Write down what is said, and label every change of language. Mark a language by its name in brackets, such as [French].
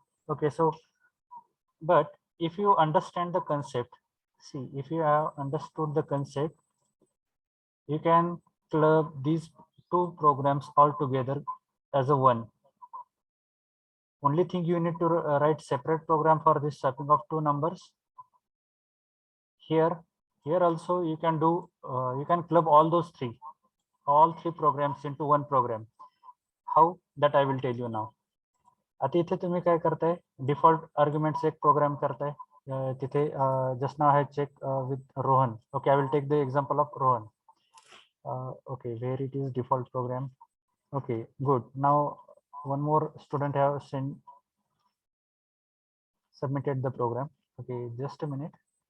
[English] Okay, so but if you understand the concept, see, if you have understood the concept, you can club these two programs all together as a one. Only thing you need to write separate program for this swapping of two numbers. Here also you can do, you can club all three programs into one program. How? That I will tell you now. [Marathi] आता इथे तुम्ही काय करताय, default arguments एक programme करताय. तिथे just नाव आहे check with Rohan. [English] Okay, I will take the example of Rohan. Okay, where it is default program. Okay, good. Now one more student have submitted the program. Okay, just a minute.